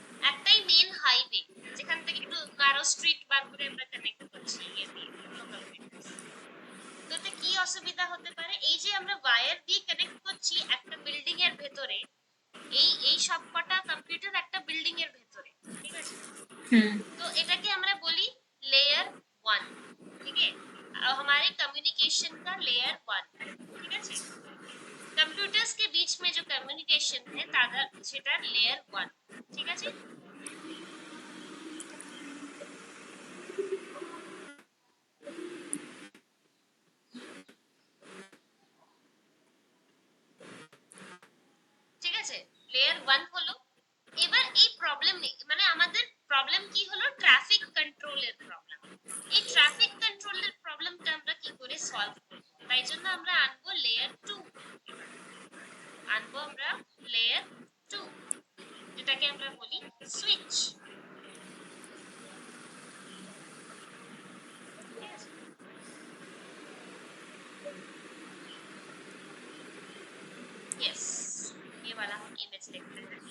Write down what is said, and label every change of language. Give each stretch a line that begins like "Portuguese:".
Bangla: একটাই main highway, যেখান থেকে একটু ন্যারো স্ট্রিট বার করে আমরা কানেক্ট করছি ইয়ে দিয়ে লোকাল এরিয়া। তো এতে কি অসুবিধা হতে পারে, এই যে আমরা ওয়্যার দিয়ে কানেক্ট করছি একটা বিল্ডিং এর ভেতরে, এই সব কটা কম্পিউটার একটা বিল্ডিং এর ভেতরে, ঠিক আছে। হুম तो এটাকে আমরা বলি लेयर 1,
Hindi: ठीक है। हमारे कम्युनिकेशन का लेयर 1,
Bangla: ঠিক আছে।
Hindi: कंप्यूटर्स के बीच में जो कम्युनिकेशन है
Bangla: তাদের সেটা
Hindi: लेयर 1, ঠিক আছে।
Bangla: ঠিক আছে, লেয়ার 1 হলো। এবার এই প্রবলেম মানে আমাদের প্রবলেম কি হলো, ট্রাফিক কন্ট্রোলের প্রবলেম। এই ট্রাফিক কন্ট্রোলের প্রবলেমটা আমরা কি করে সলভ করব, তাই জন্য আমরা আনবো লেয়ার 2, আনবো আমরা লেয়ার 2, যেটাকে আমরা বলি সুইচ। ঠিক আছে,
Hindi: यस, ये वाला हम इमेज देखते हैं।